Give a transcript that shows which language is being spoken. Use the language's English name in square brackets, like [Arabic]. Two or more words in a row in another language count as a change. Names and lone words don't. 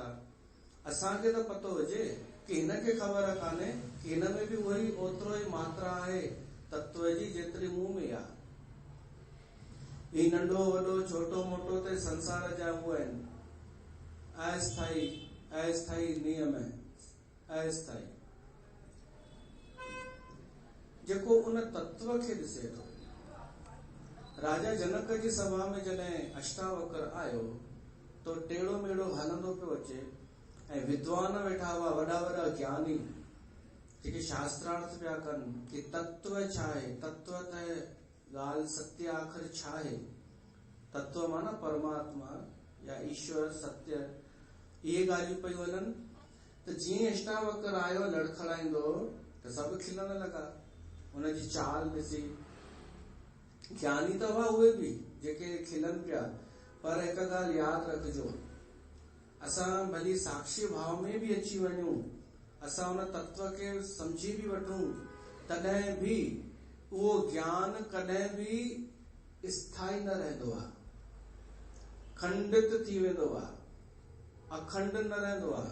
[Sindhi] असांखे त पतो हुजे कि हिनखे ख़बर कान्हे कि हिन में बि उहा ओतिरो ई मात्रा आहे तत्व जी जेतिरी मूं में आहे। ही नंढो वॾो छोटो मोटो ते संसार जा उहे आहिनि अस्थाई नियम अस्थाई, जेको उन तत्व खे ॾिसे थो। राजा जनक जी सभा में जॾहिं अष्टावक्र आयो तो टेढ़ो मेढ़ो हलंदो पियो अचे ऐं विद्वान वेठा हुआ, वॾा वॾा ज्ञानी जेके शास्त्रार्थ पिया कनि कि तत्व छा आहे, तत्व त ॻाल्हि सत्य आख़िर छा आहे। तत्व माना परमात्मा या ईश्वर सत्य, इहे ॻाल्हियूं पयूं हलनि। त जीअं अष्टावक्र आयो लड़खड़ाईंदो त सभु खिलण लॻा हुनजी चाल ॾिसी। ज्ञानी त हुआ उहे बि जेके खिलनि पिया, पर हिकु ॻाल्हि यादि रखिजो, असां भली साक्षी भाव में बि अची वञूं, असां हुन तत्व खे समझी बि वठूं, तॾहिं बि उहो ज्ञान कॾहिं बि स्थाई न रहंदो आहे, खंडित थी वेंदो आहे, अखंड न रहंदो आहे।